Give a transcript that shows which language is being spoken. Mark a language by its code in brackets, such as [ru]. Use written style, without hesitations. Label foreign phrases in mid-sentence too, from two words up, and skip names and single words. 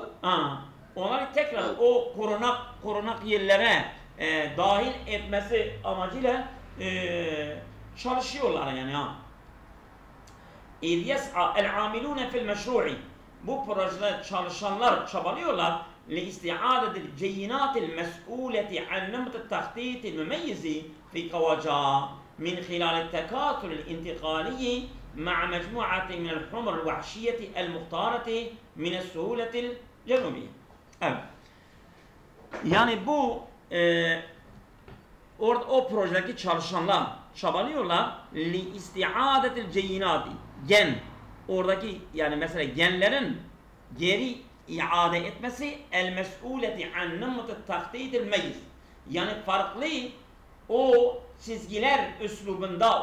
[tr] Onları tekrar o korunak yerlere dahil etmesi amacıyla çalışıyorlar yani. [ar] إذ يسعى العاملون في المشروع. [tr] Bu projede çalışanlar çabalıyorlar [ar] لِاِسْتِعَادَةِ الْجَيِّنَاتِ الْمَسْئُولَةِ عَنْ نَمْتِ التَّخْطِيطِ الْمُمَيِّزِ فِي قَوَجَا مِنْ خِلَالِ التَّكَاثُرِ الْاِنْتِقَالِيِّ مع مجموعة من الحمر الوحشية المختارة من السهولة الجنوبية. [tr] Evet. Yani bu o projedeki çalışanlar çabalıyorlar [ar] لاستعادة الجينات [tr] gen oradaki yani mesela genlerin geri iade etmesi [ar] المسؤولة عن نمط التخطيط المميز [tr] yani farklı o çizgiler üslubunda